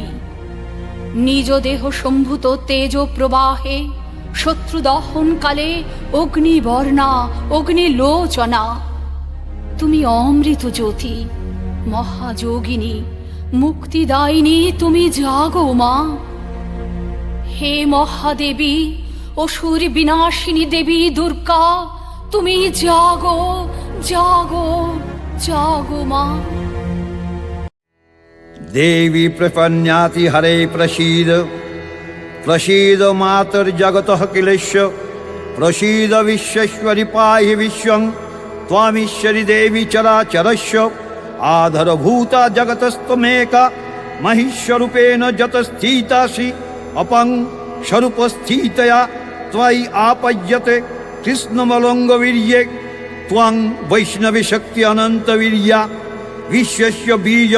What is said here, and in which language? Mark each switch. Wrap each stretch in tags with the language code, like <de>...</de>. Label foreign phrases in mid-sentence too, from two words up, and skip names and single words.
<bn>নিজ দেহ সম্ভূত তেজ প্রবাহে শত্রু দহনকালে অগ্নিবর্ণা অগ্নিলোচনা, তুমি অমৃত জ্যোতি মহাযোগিনী মুক্তিদায়িনী, তুমি জাগো মা। হে মহাদেবী অসুর বিনাশিনী দেবী দুর্গা, তুমি জাগো জাগো জাগো মা।</bn> <sa>देवी प्रपन्नाति हरे प्रसीद, प्रसीद मातर्जगतः किलेश्व, प्रसीद विश्वेश्वरि पाहि विश्वं, त्वामीश्वरि देवी चराचरस्य। आधारभूता जगतस्त्वमेका, महिष्वरूपेण जतस्थितासि, अपं स्वरूपस्थितया त्वयि आपद्यते कृष्णमलङ्गवीर्ये, त्वं वैष्णवी शक्ति अनन्तवीर्या, विश्वस्य बीजं</sa>